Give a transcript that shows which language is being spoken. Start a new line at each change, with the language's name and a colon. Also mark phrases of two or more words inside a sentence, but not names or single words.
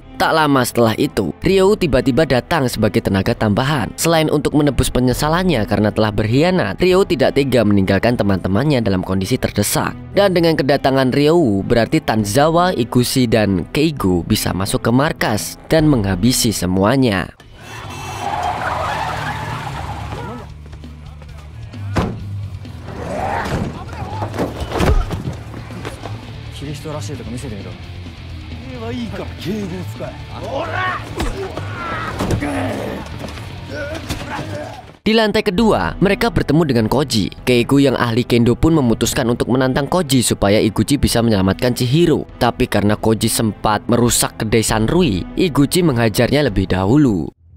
Indonesian: Tak lama setelah itu, Ryo tiba-tiba datang sebagai tenaga tambahan. Selain untuk menebus penyesalannya karena telah berkhianat, Ryo tidak tega meninggalkan teman-temannya dalam kondisi terdesak. Dan dengan kedatangan Ryo, berarti Tanzawa, Iguchi, dan Keigo bisa masuk ke markas dan menghabisi semuanya.
Japanese: キリヒトらしいとこ見せてみろ。はいいから敬語を使え。
Indonesian: Di lantai kedua, mereka bertemu dengan Koji. Keigo yang ahli kendo pun memutuskan untuk menantang Koji supaya Iguchi bisa menyelamatkan Chihiro. Tapi karena Koji sempat merusak kedai Sanrui, Iguchi menghajarnya lebih dahulu.